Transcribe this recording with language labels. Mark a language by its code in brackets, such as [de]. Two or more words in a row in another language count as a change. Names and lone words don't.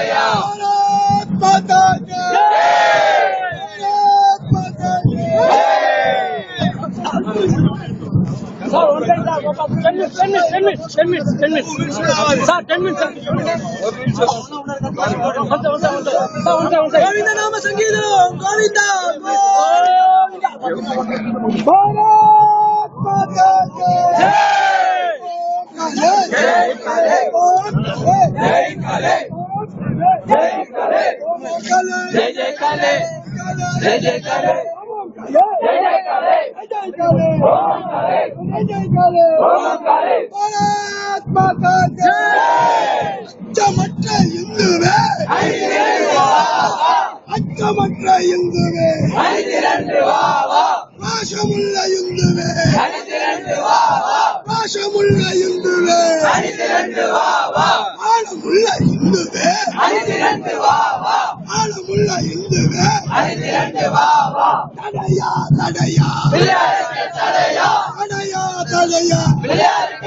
[hi] भारत माता की भारत माता की [en] Sir, 10 minutes. Sir, 10 minutes. Govinda Nama Sangeetam. [hi] गोविन्द। भारत माता की जय. जय काले। जय काले. जय काले। जय जय काले. जय जय काले। भारत माता की [ta] அச்சமற்ற இந்துவே அச்சமற்ற இந்துவே பாசமுள்ள இந்துவே பாசமுள்ள இந்துவே ஆழமுள்ள இந்துவே ஆழமுள்ள இந்துவே தடையா தடையா தடையா தடையா